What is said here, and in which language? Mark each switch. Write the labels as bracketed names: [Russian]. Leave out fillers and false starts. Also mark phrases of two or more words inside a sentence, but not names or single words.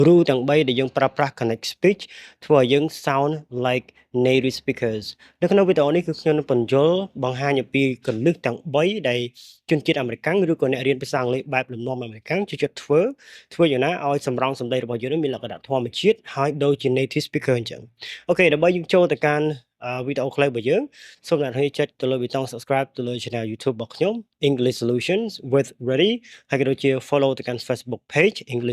[Khmer] rule ទាំង3ដែលយើងប្រើប្រាស់ [English] connect speech [Khmer] ធ្វើឲ្យយើង [English] sound like native speakers [Khmer] នៅក្នុងវីដេអូនេះគឺខ្ញុំនឹងបញ្យល់បង្ហាញអំពីគន្លឹះទាំង3ដែលជនជាតិអាមេរិកឬក៏អ្នករៀនភាសាអង់គ្លេសបែបលំនាំអាមេរិកចូលចិត្តធ្វើយ៉ាងណាឲ្យសម្រង់សម្ដីរបស់យើងមានលក្ខណៈធម្មជាតិហើយដូចជា [English] native speaker [Khmer] អញ្ចឹងអូខេដើម្បីយើងចូលទៅកាន់វីដេអូខ្លីរបស់យើងសូមអ្នកនាងចុចទៅលើប៊ូតុង subscribe ទៅលើ channel YouTube របស់ខ្ញុំ English Solutions with Ready ហើយក៏ដូចជា follow ទៅកាន់ Facebook page English